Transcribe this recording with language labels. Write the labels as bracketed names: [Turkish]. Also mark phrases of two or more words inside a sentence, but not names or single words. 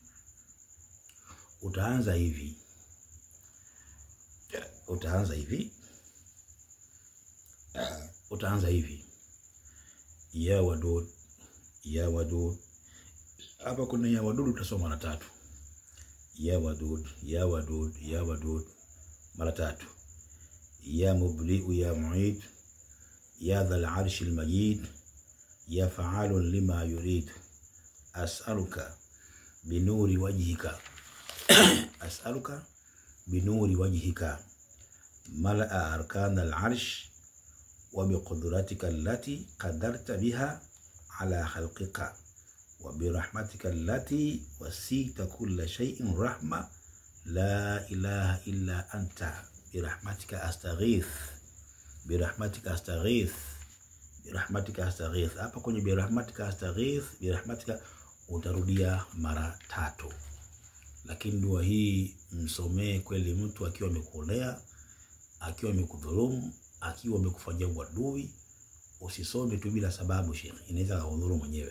[Swahili] Utaanza hivi. [Arabic] يا ودود يا ودود. [Swahili] Hapa kuna [Arabic] يا ودود [Swahili] utasoma mara 3. [Arabic] يا ودود يا ودود يا ودود [Swahili] mara 3. [Arabic] يا مبدئ يا معيد يا ذا العرش المجيد يا فعالا لما يريد. أسألك بنور وجهك. أسألك بنور وجهك ملأ أركان العرش وبقدرتك التي قدرت بها على خلقك وبرحمتك التي وسعت كل شيء رحمة لا إله إلا أنت برحمتك أستغيث برحمتك أستغيث برحمتك أستغيث. [Swahili] Hapa kwenye [Arabic] برحمتك أستغيث, [Swahili] birahmatika utarudia mara 3. Lakini dua hii msomee kweli mtu akiwa amekulea, akiwa amekudhulumu, akiwa amekufanyia uadui. Usisome tu bila sababu Sheikh, inaweza kudhulumu mwenyewe.